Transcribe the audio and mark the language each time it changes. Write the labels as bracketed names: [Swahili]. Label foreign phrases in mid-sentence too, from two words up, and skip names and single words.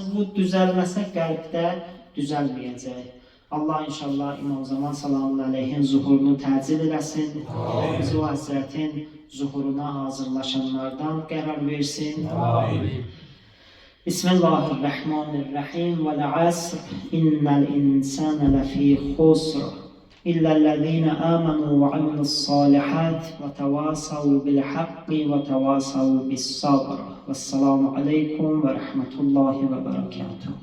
[Azerbaijani] Bu düzəlməsə qəlbdə düzəlməyəcək. Allah inşallah İmam Zaman [Arabic] صلى الله عليه [Azerbaijani] zuhurunu təcil eləsin. Bizi o Həzrətin zuhuruna hazırlaşanlardan qərar versin. [Arabic] بسم الله الرحمن الرحيم. والعصر. إن الإنسان لفي خسر. إلا الذين آمنوا وعملوا الصالحات وتواصوا بالحق وتواصوا بالصبر. والسلام عليكم ورحمة الله وبركاته.